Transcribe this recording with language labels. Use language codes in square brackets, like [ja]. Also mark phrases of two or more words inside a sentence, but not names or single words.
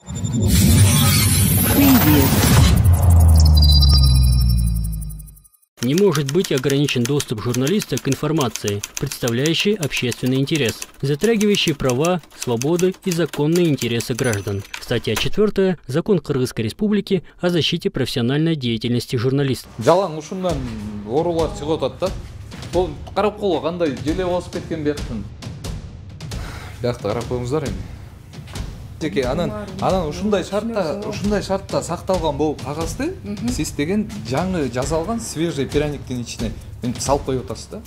[ru] Не может быть ограничен доступ журналиста к информации, представляющей общественный интерес, затрагивающей права, свободы и законные интересы граждан. Статья 4. Закон Кыргызской Республики о защите профессиональной деятельности журналистов. [ky] Жалаң ушундан оорулар чыгып атат да. Бул карап койго кандай желе басып кеткен бияктан. Биякта карап коюңуздар эми. Жеке анан ушундай шартта сакталган бул кагазды сиз деген жаңы жасалган свежий пряниктин ичине салып коюп атасыз да.